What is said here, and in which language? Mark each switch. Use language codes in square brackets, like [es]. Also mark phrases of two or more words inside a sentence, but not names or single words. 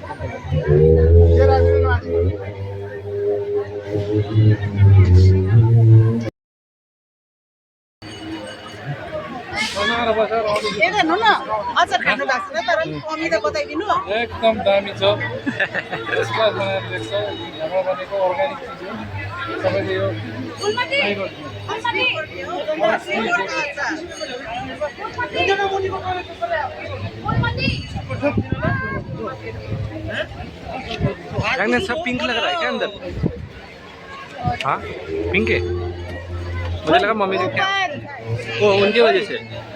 [ne] अचार खानु भएको छैन तर कमी त बताइदिनु। एकदम दामी छ, क्लास बनाएर दिएको छ। हाम्रो भनेको अर्ग्यानिक चिज हो। [hi] सबैले यो सब पिंक लग रहा है क्या अंदर? हाँ पिंक है, मुझे लगा मम्मी ने क्या वो उनकी वजह से।